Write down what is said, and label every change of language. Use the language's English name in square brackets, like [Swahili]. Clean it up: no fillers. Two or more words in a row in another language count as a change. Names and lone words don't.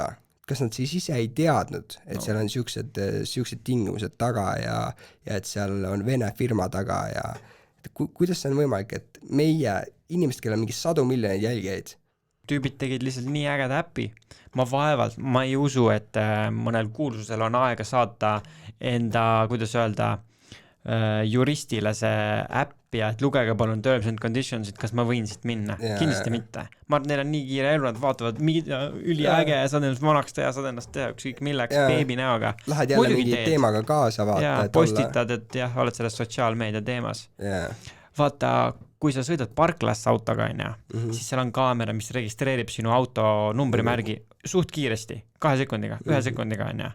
[Estonian] Kas nad siis ise ei teadnud, et seal on sihukesed tingimused taga ja et seal on Vene firma taga ja kuidas see on võimalik, et meie inimesed, kellel on mingi 100 miljoneid jälgijaid? Tüübid tegid lihtsalt nii ägeda äppi. Ma ei usu, et mõnel kuulsusel on aega saata enda, kuidas öelda, juristile see äpp ja et lugege palun [English] terms and conditions, [Estonian] et kas ma võin siit minna. Kindlasti mitte. Ma arvan, neil on nii kiire elu, nad vaatavad üliäge, saad ennast vanaks teha, saad ennast teha ükskõik milleks beebi näoga. Lähed jälle mingi teemaga kaasa vaata. Postitad, et jah, oled selles sotsiaalmeedia teemas. Vaata, kui sa sõidad parklasse autoga, siis seal on kaamera, mis registreerib sinu auto numbrimärgi suht kiiresti, 2 sekundiga, 1 sekundiga on.